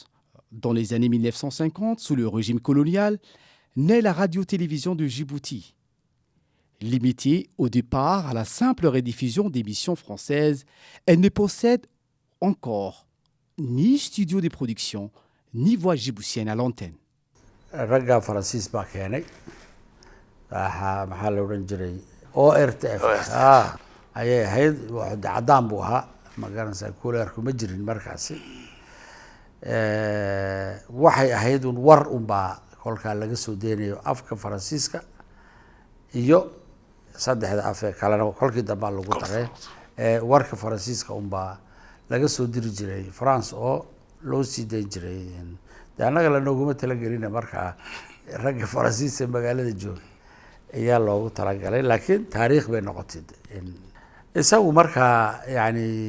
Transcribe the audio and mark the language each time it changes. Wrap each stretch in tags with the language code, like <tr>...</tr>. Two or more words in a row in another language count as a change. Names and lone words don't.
<fr>Dans les années 1950, sous le régime colonial, naît la radio-télévision de Djibouti. Limitée au départ à la simple rediffusion d'émissions françaises, elle ne possède encore ni studio de production, ni voix djiboutienne à l'antenne.</fr> <so>ragga faransiis baa keenay maxaa la odhan jiray ORTF ayay ahayd cadaan buu ahaa ma garanaysaa kuleerku ma jirin markaasi waxay ahayd un war unbaa kolkaa laga soo deynayo afka faransiiska iyo saddexda afee kalena kolkii dambaa lagu daray warka faransiiska unbaa laga soo diri jiray France oo loo sii dayn jiray de annaga lanooguma talagelina markaa ragga faransiiska magaalada jooga ayaa loogu talagalay laakiin taariikh bay noqotay isagu markaa yani</so>